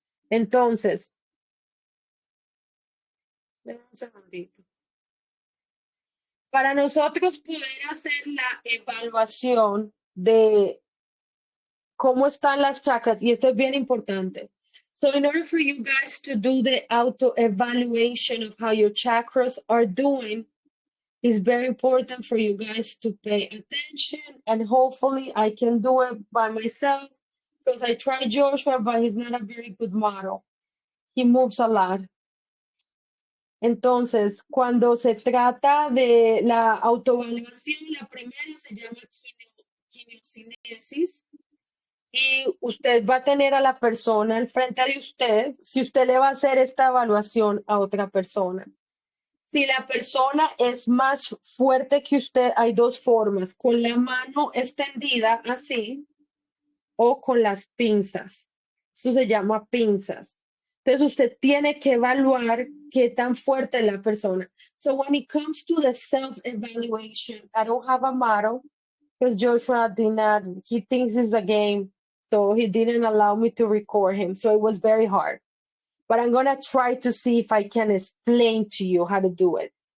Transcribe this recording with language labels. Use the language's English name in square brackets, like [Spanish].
[Spanish] Entonces, denme un segundito. Para nosotros poder hacer la evaluación de cómo están las chakras, y esto es bien importante. [English] So in order for you guys to do the auto-evaluation of how your chakras are doing, it's very important for you guys to pay attention, and hopefully I can do it by myself because I tried Joshua, but he's not a very good model. He moves a lot. [Spanish] Entonces, cuando se trata de la autoevaluación, la primera se llama quimiocinesis. y usted va a tener a la persona al frente de usted si usted le va a hacer esta evaluación a otra persona. Si la persona es más fuerte que usted, hay dos formas, con la mano extendida así o con las pinzas. Eso se llama pinzas. Entonces usted tiene que evaluar qué tan fuerte es la persona. [English] So when it comes to the self-evaluation, I don't have a model because Joshua did not, he thinks it's a game, so he didn't allow me to record him. So it was very hard. But I'm gonna try to see if I can explain to you how to do it.